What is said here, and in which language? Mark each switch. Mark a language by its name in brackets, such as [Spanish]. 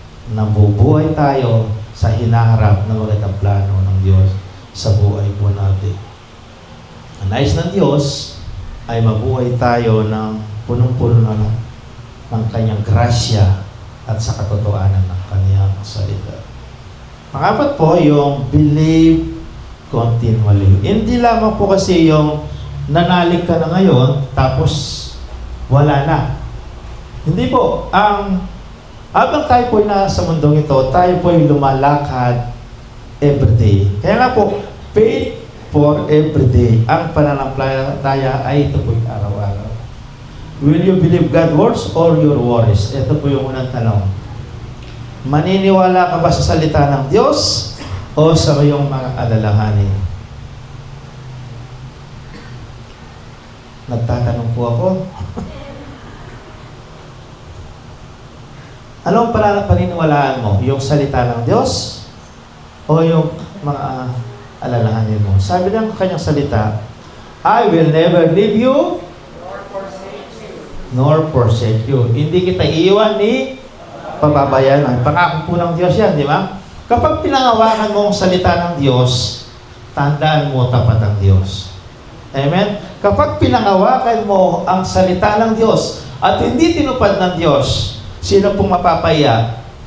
[Filipino] Nabubuhay tayo sa hinaharap na magandang plano ng Diyos sa buhay po natin. Ang nais ng Diyos ay mabuhay tayo ng punong-puno ng kanyang grasya at sa katotohanan ng kanyang salita. Pangapat po, yung [English] believe continually. [Filipino] Hindi lamang po kasi yung nanalig ka na ngayon, tapos wala na. Hindi po. Habang tayo po nasa mundong ito, tayo po yung lumalakad everyday. Kaya nga po, [English] faith for everyday. [Filipino] Ang pananampalataya ay ito po yung araw-araw. [English] Will you believe God's words or your worries? [Filipino] Ito po yung unang tanong. Maniniwala ka ba sa salita ng Diyos o sa iyong mga alalahanin? Nagtatanong po ako. Anong paniniwalaan mo? Yung salita ng Diyos o yung mga alalahanin mo? Sabi ng kanyang salita, [English] I will never leave you nor forsake you. [Filipino] Hindi kita iiwan ni pababayaan. Pangako po ng Diyos yan, di ba? Kapag pinangawakan mo ang salita ng Diyos, tandaan mo tapat ang Diyos. Amen? Kapag pinangawakan mo ang salita ng Diyos at hindi tinupad ng Diyos, sino pong mapapaya?